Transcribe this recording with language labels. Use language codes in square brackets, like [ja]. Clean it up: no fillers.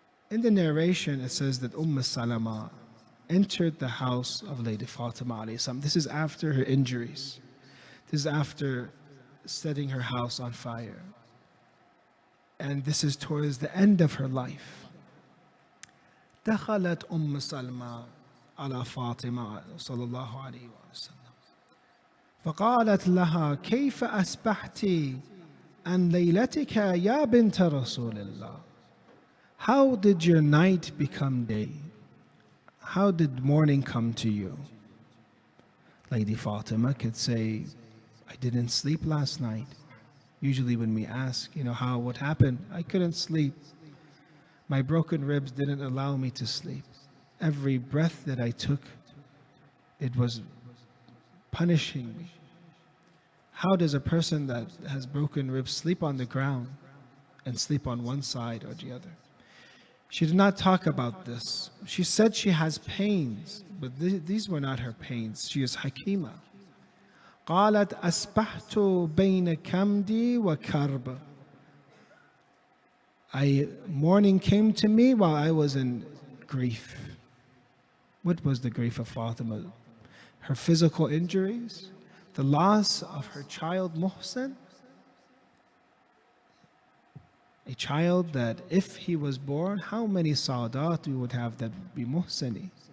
[en] In the narration, it says that Salama entered the house of Lady Fatima alayhi salam. This is after her injuries. This is after setting her house on fire. And this is towards the end of her life. [ar] دخلت سلمى على فاطمة صلى الله عليه وسلم فقالت لها كيف أصبحت عن ليلتك يا بنت رسول الله. [en] How did your night become day? How did morning come to you? Lady Fatima could say, I didn't sleep last night. Usually when we ask, what happened? I couldn't sleep. My broken ribs didn't allow me to sleep. Every breath that I took, it was punishing me. How does a person that has broken ribs sleep on the ground and sleep on one side or the other? She did not talk about this. She said she has pains, but these were not her pains. She is Hikima. [ar] قالت أصبحت بين كمدي وكرب. [en] Morning came to me while I was in grief. What was the grief of Fatima? Her physical injuries? The loss of her child Muhsin? A child that if he was born, how many Sadat we would have that would be Muhsini?